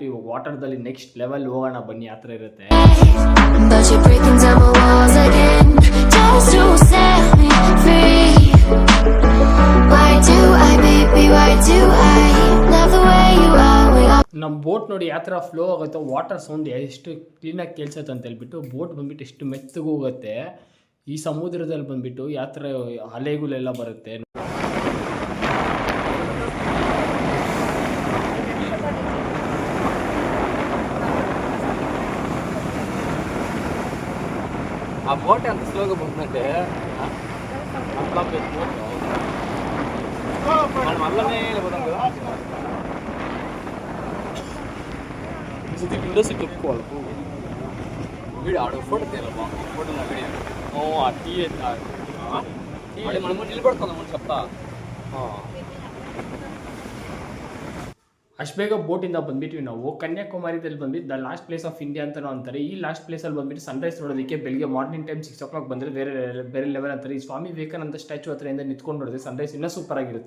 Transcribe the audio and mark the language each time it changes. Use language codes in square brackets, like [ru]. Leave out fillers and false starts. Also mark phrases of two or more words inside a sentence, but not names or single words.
[kn] ಇವಾಗ ವಾಟರ್ದಲ್ಲಿ [en] next level [kn] ಹೋಗೋಣ ಬನ್ನಿ, ಆ ಥರ ಇರುತ್ತೆ. ನಮ್ಮ ಬೋಟ್ ನೋಡಿ ಯಾವ ಥರ ಫ್ಲೋ ಆಗುತ್ತೆ, [en] water sound [kn] ಎಷ್ಟು ಕ್ಲೀನಾಗಿ ಕೇಳಿಸುತ್ತೆ ಅಂತ ಹೇಳ್ಬಿಟ್ಟು. ಬೋಟ್ ಬಂದ್ಬಿಟ್ಟು ಎಷ್ಟು ಮೆತ್ತಗೆ ಹೋಗುತ್ತೆ ಈ ಸಮುದ್ರದಲ್ಲಿ ಬಂದ್ಬಿಟ್ಟು, ಯಾವ ಥರ ಅಲೆಗಳೆಲ್ಲ ಬರುತ್ತೆ. [te] ఆ బోట్ ఎంత స్లోగా పోతుందంటే అట్లా మనం అల్లనే వెళ్ళిపోతాం కదా. [en] window seat [te] ఒప్పుకోవాలి వీడియో ఆడ ఫోటో తీయాలి, ఫోటో నా వీడియో ఆ టీ మనం నిలబడుకుందాం అని చెప్తా. [kn] ಅಷ್ಟು ಬೇಗ ಬೋಟಿಂದ ಬಂದ್ಬಿಟ್ವಿ ನಾವು. ಕನ್ಯಾಕುಮಾರಿದಲ್ಲಿ ಬಂದ್ಬಿಟ್ಟು [en] the last place of India [kn] ಅಂತಲೂ ಅಂತಾರೆ. ಈ ಲಾಸ್ಟ್ ಪ್ಲೇಸಲ್ಲಿ ಬಂದ್ಬಿಟ್ಟು ಸನ್ರೈಸ್ ನೋಡೋದಕ್ಕೆ ಬೆಳಿಗ್ಗೆ [en] morning time 6 o'clock [kn] ಬಂದರೆ ಬೇರೆ ಲೆವೆಲ್ ಅಂತಾರೆ. ಈ ಸ್ವಾಮಿ ವಿವೇಕಾನಂದ ಸ್ಟ್ಯಾಚು ಹತ್ರದಿಂದ ನಿಂತ್ಕೊಂಡು ನೋಡಿದ್ರೆ ಸನ್ರೈಸ್ ಇನ್ನೂ ಸೂಪರ್ ಆಗಿರುತ್ತೆ.